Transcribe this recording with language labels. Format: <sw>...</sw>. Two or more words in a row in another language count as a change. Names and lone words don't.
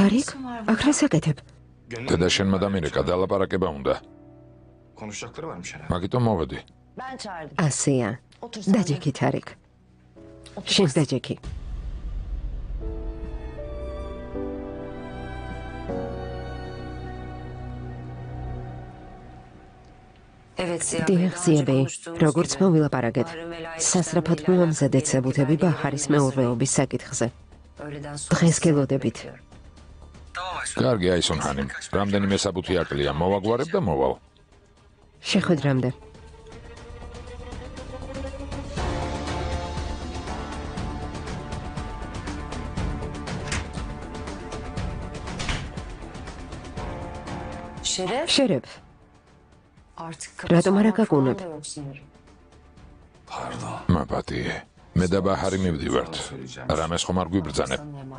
<ka>თარიკ,</ka> <tr>işin var</tr> <ka>აქ რა საკეთებ? დედა შენმა დამირეკა დალაპარაკება უნდა.</ka> <tr>konuşacakları varmış herhalde.</tr> <ka>მაგიტომ მოვედი.</ka> <tr>Ben çağırdım.</tr> <ka>ასეა.</ka> <tr>Otur sen de.</tr> <ka>დაჯექი თარიკ. შენ დაჯექი.</ka> <tr>Evet Ziya Bey.</tr> <ka>დიახ,</ka> <tr>daha</tr> <ka>ზია</ka> <tr>önce</tr> <ka>ბეი,</ka> <tr>konuştuğumuz</tr> <ka>როგორც</ka> <tr>gibi.</tr> <ka>მოვილაპარაკეთ.</ka> <tr>Bahar'ın velayet</tr> <ka>სასწრაფოდ</ka> <tr>işlemleriyle</tr> <ka>მოამზადეთ</ka> <tr>alakalı</tr> <ka>საბუთები</ka> <tr>belirli</tr> <ka>ბაჰარის</ka> <tr>belgeleri</tr> <ka>მეურვეობის საკითხზე.</ka> <tr>Öğleden sonra</tr> <ka>დღეს</ka> <tr>size</tr> <ka>გელოდებით.</ka> <tr>bekliyorum.</tr> <ka>კარგი აი სუნჰანი. რამდენიმე საბუთი აკლია, მოვაგვარებ და მოვალ. შეხვედრამდე. Şeref შერებ,</ka> <tr>artık Rahat kapı olarak çalmak falan akıllı. da yok sanırım.</tr> <ka>მაპატიე. მე და ბაჰარი მივდივართ. რამეს ხომ არ გვიბრძანებ?</ka> <tr>Sana emanet.</tr>